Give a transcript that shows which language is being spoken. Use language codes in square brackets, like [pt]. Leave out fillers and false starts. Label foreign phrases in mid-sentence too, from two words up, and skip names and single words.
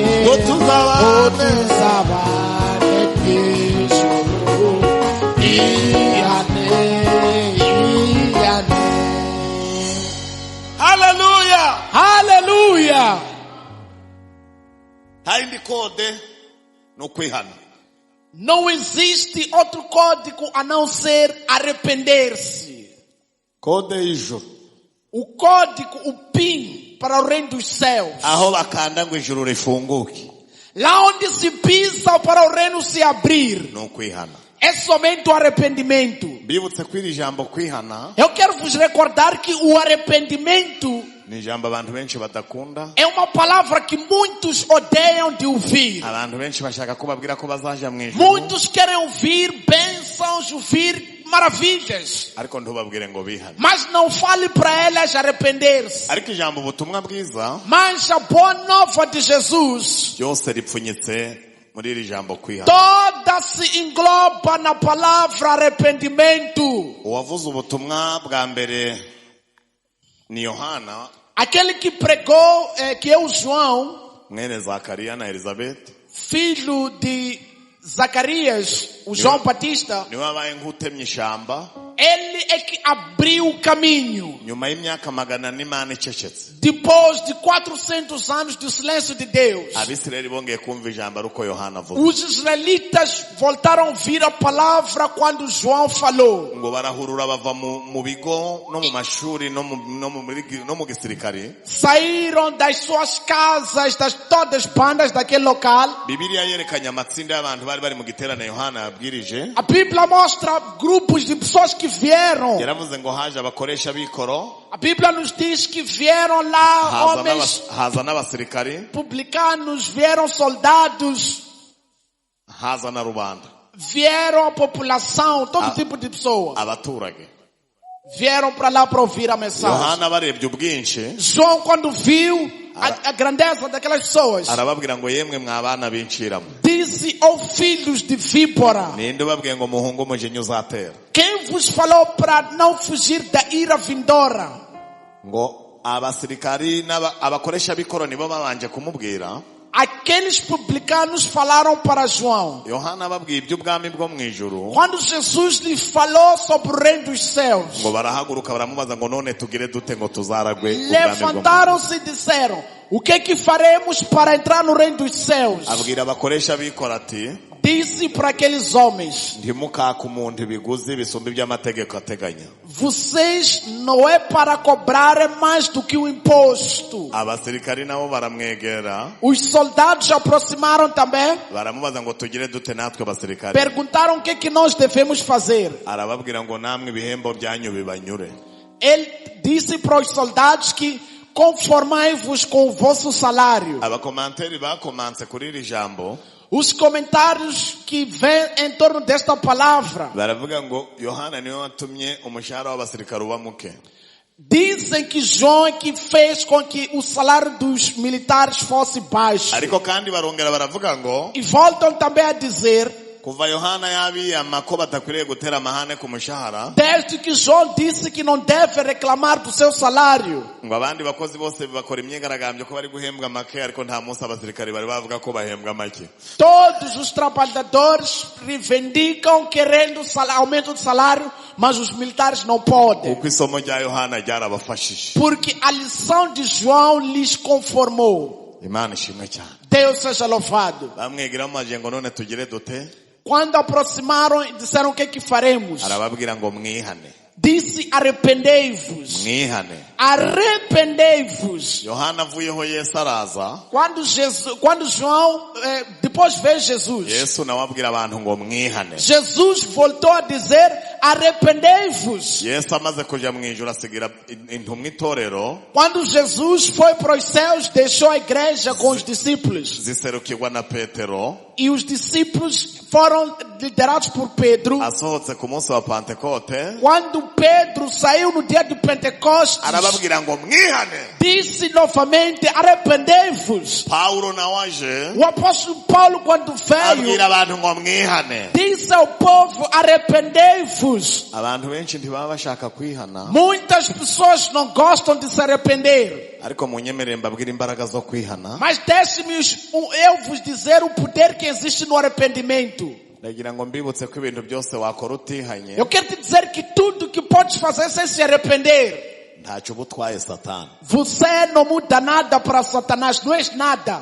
[rw] ko tuzabane Hallelujah. Hallelujah. Haindi kode no kwihana. [pt] Não existe outro código a não ser arrepender-se. [rw] Kode y'ijuru. [pt] O código, o PIN para o reino dos céus. [rw] Aho bakanda ngo ijuru rifunguke. [pt] Lá onde se pisa para o reino se abrir. [rw] No kwihana. [pt] É somente o arrependimento. [rw] Bibutse kwiri jambo kwihana. [pt] Eu quero vos recordar que o arrependimento [rw] Ni jambo abantu benshi badakunda. [pt] é uma palavra que muitos odeiam de ouvir. [rw] Abantu benshi bashaka kubabwira ko bazaja mu ijuru. [pt] Muitos querem ouvir bênçãos, ouvir maravilhas. [rw] Ariko ntubabwire ngo bihane. [pt] Mas não fale para elas arrepender-se. [rw] Ariko ijambo ubutumwa bwiza [pt] Mas a boa nova de Jesus [rw] byose ripfunyitse muri iri jambo kwihana. [pt] toda se engloba na palavra arrependimento. [rw] Uwavuze ubutumwa bwa mbere ni Yohana, [pt] Aquele que pregou, que é o João, [rw] mwene Zakariya na Elizabeth. [pt] filho de Zacarias, o João Batista. [rw] Niwe wabaye nk'utemye ishamba [pt] Ele é que abriu o caminho. [rw] nyuma y'imyaka 400 Imana icecetse. [pt] Depois de 400 anos do silêncio de Deus, [rw] Abisirayeli bongeye kumva ijambo ariko Yohana avuze. [pt] os israelitas voltaram a ouvir a palavra quando João falou. [rw] Ngo barahurura bava mu bigo no mu mashuri no mu gisirikare. [pt] Saíram das suas casas, das todas as bandas daquele local. [rw] Bibiliya yerekanye amatsinda y'abantu bari mu giterane Yohana yabwirije. [pt] A Bíblia mostra grupos de pessoas que vieram. [rw] Yaravuze ngo haje abakoresha bikoro, [pt] A Bíblia nos diz que vieram lá homens [rw] haza n'abasirikari, [pt] publicanos, vieram soldados, [rw] haza na rubanda, [pt] vieram a população, todo tipo de pessoa. [rw] abaturage. [pt] Vieram para lá para ouvir a mensagem. [rw] Yohana barebye ubwinshi [pt] João, quando viu a grandeza daquelas pessoas, [rw] arababwira ngo yemwe mwabana binciramo, [pt] disse aos filhos de víbora: [rw] ninde ubabwiye ngo muhunge umujinya uzatera? [pt] quem vos falou para não fugir da ira vindoura? [rw] Ngo abasirikari abakoresha bikoro nibo babanje kumubwira. [pt] Aqueles publicanos falaram para João. [rw] Yohana ababwiye iby'ubwami bwo mu ijuru. [pt] Quando Jesus lhe falou sobre o reino dos céus, [rw] Ngo barahaguruka baramubaza ngo none tugire dute ngo tuzaragwe ubwami bwo mu ijuru? [pt] levantaram-se e disseram: o que é que faremos para entrar no reino dos céus? [rw] Abwira abakoresha bikoro ati, [pt] disse para aqueles homens: [rw] ntimukake umuntu ibiguzi bisumba iby'amategeko ateganya. [pt] vocês não é para cobrar mais do que o imposto. [rw] Abasirikari nabo baramwegera, [pt] Os soldados aproximaram também, [rw] baramubaza ngo tugire dute natwe abasirikari. [pt] perguntaram o que nós devemos fazer. [rw] Arababwira ngo namwe ibihembo byanyu bibanyure. [pt] Ele disse para os soldados que conformai-vos com o vosso salário. [rw] Abakomanteri bakomanse kuri iri jambo [pt] Os comentários que vêm em torno desta palavra [rw] baravuga ngo Yohana niwe watumye umushahara w'abasirikari uba muke. [pt] dizem que João é que fez com que o salário dos militares fosse baixo. [rw] Ariko kandi barongera baravuga ngo [pt] E voltam também a dizer, [rw] kuva Yohana yabiyama ko batakwiriye gutera amahane ku mushahara, [pt] desde que João disse que não deve reclamar do seu salário, [rw] ngo abandi bakozi bose bakora imyigaragambyo ko bari guhembwa make, ariko nta munsi abasirikari bari bavuga ko bahembwa make. [pt] todos os trabalhadores reivindicam querendo aumento de salário, mas os militares não podem. [rw] Kuko isomo rya Yohana ryarabafashije. [pt] Porque a lição de João lhes conformou. [rw] Imana ishimwe cyane. [pt] Deus seja louvado. [rw] Bamwegera mu maje ngo none tugire dute? [pt] Quando aproximaram e disseram o que faremos, [rw] Arababwira ngo mwihane. [pt] disse: arrependei-vos. [rw] Mwihane. [pt] Arrependei-vos. [rw] Yohana avuyeho Yesu araza. [pt] Quando João, depois veio Jesus, [rw] Yesu nawe abwira abantu ngo mwihane. [pt] Jesus voltou a dizer: arrependei-vos. [rw] Yesu amaze kuja mu ijuru asigira intumwa itorero [pt] Quando Jesus foi para os céus, deixou a igreja com os discípulos. [rw] ziserukirwa na Petero. [pt] E os discípulos foram liderados por Pedro. [rw] Asohotse ku munsi wa Pentekote [pt] Quando Pedro saiu no dia de Pentecostes, [rw] arababwira ngo mwihane. [pt] disse novamente: arrependei-vos. [rw] Paulo nawe aje [pt] O apóstolo Paulo, quando veio, [rw] abwira abantu ngo mwihane. [pt] disse ao povo: arrependei-vos. [rw] Abantu benshi ntibaba bashaka kwihana, [pt] Muitas pessoas não gostam de se arrepender. [rw] ariko munyemerere mbabwira imbaraga zo kwihana. [pt] Mas deixe-me eu vos dizer o poder que existe no arrependimento. [rw] Ndagira ngo mbibutse ko ibintu byose wakora utihanye [pt] Eu quero te dizer que tudo que podes fazer sem se arrepender, [rw] ntacyo uba utwaye Satani. [pt] você não muda nada para Satanás, não és nada.